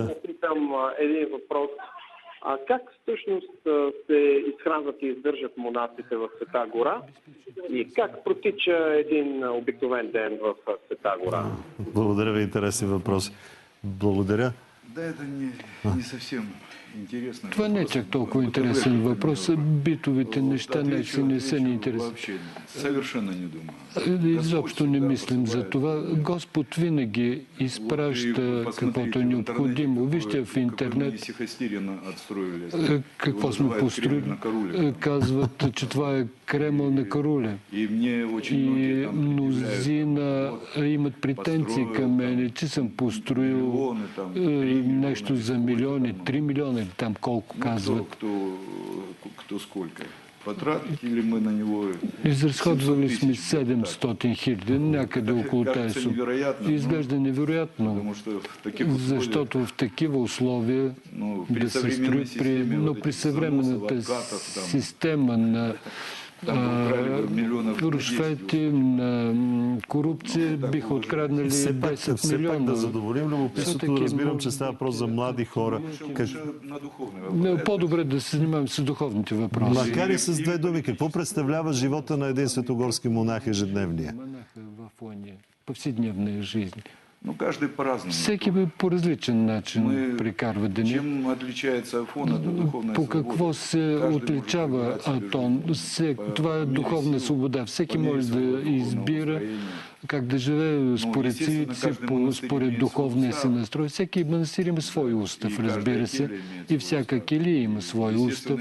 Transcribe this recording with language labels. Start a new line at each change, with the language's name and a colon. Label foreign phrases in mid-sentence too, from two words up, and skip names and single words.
Bulgarian: Да. попитам един въпрос. Как всъщност се изхранват и издържат монасите в Света гора? И как протича един обикновен ден в Света гора? Благодаря ви, интересен въпрос. Благодаря. Да,
Russian: это не совсем интересно.
Bulgarian: Това не е чак толкова интересен въпрос. Битовите неща не са ни интересни.
Russian: Вообще совершенно не думаю.
Bulgarian: Изобщо не мислим за това. Господ винаги изпраща каквото е необходимо. Вижте в интернет какво сме построили. Казват, че това е Кремъл на Каруля. И мнозина имат претенции към мене, че съм построил нещо за милиони, 3 милиона или там колко казват.
Russian: Кто сколько? Потратили мы на него...
Bulgarian: Изразходвали сме 700 хиляди, някъде около тази сума. Изглежда невероятно, защото в такива условия да се строи, но при съвременната система на рушвети, на корупция биха откраднали 10 Все пак милиона. да задоволим любопитството, разбирам, че става въпрос за млади хора. По-добре да се занимаваме с духовните въпроси. Макар и с две думи, какво представлява живота на един светогорски монах ежедневния?
Russian: Монаха в фоне повседневная жизнь. Ну, каждый по-разному.
Bulgarian: Всеки по различен начин прекарва деня.
Russian: Чем отличается Афон от духовной
Bulgarian: По
Russian: свободы?
Bulgarian: какво се отличава Атон? Това е духовна свобода. Всеки може да избира как да живее според силите си, според духовния си настрой. Всеки манастир има свой устав, разбира се. И всяка келия има свой устав.